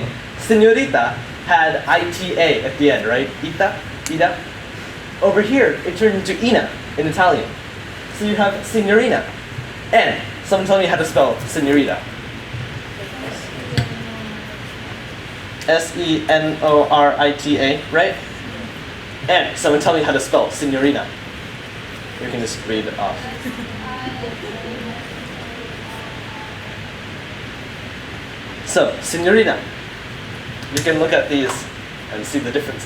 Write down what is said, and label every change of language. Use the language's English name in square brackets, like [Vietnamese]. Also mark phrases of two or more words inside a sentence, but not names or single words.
[English] Señorita had ITA at the end, right? Ida. Over here, it turned into ina in Italian. So you have signorina. And someone tell me how to spell señorita. S-E-N-O-R-I-T-A, right? And someone tell me how to spell signorina. You can just read it off. So, signorina. You can look at these and see the differences.